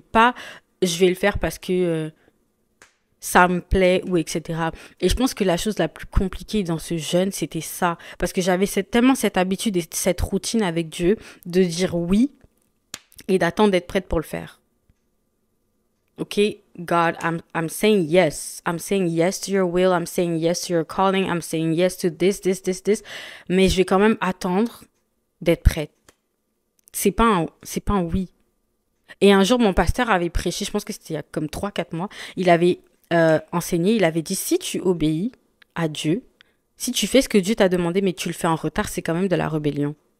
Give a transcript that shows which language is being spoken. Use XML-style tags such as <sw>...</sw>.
<fr>Pas je vais le faire parce que ça me plaît ou etc. Et je pense que la chose la plus compliquée dans ce jeûne, c'était ça. Parce que j'avais tellement cette habitude et cette routine avec Dieu de dire oui et d'attendre d'être prête pour le faire.</fr> <en>Ok, God, I'm saying yes. I'm saying yes to your will. I'm saying yes to your calling. I'm saying yes to this.</en> <fr>Mais je vais quand même attendre d'être prête. C'est pas un oui. Et un jour, mon pasteur avait prêché, je pense que c'était il y a comme 3-4 mois, il avait enseigné, il avait dit, si tu obéis à Dieu, si tu fais ce que Dieu t'a demandé, mais tu le fais en retard, c'est quand même de la rébellion.</fr>